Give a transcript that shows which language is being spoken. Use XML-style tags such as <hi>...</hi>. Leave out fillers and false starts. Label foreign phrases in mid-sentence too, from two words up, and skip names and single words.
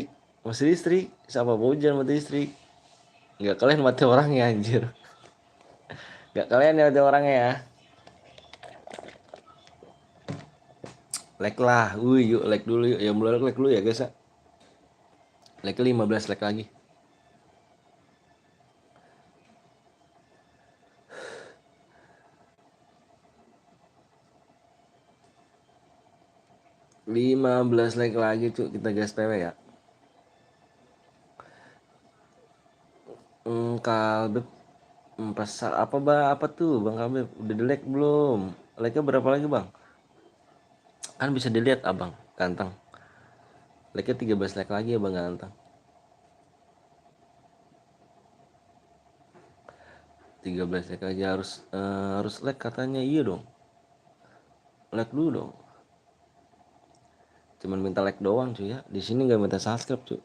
<id>Masih listrik, sama hujan mati listrik. Nggak kalian mati orangnya anjir. Nggak kalian ya mati orangnya ya. Like lah, wih yuk like dulu yuk. Yang belum like dulu ya guys ya. Like 15 like lagi. Lima belas like lagi cuy, kita gas PW ya. Kalbeb pasar apa bang? Apa tuh bang Kalbeb? Udah di like belum? Like-nya berapa lagi bang? Kan bisa dilihat abang, ganteng. Like-nya 13 like lagi ya bang ganteng. 13 like aja harus like katanya, iya dong. Like dulu dong. Cuman minta like doang cuy ya. Di sini nggak minta subscribe cuy.</id>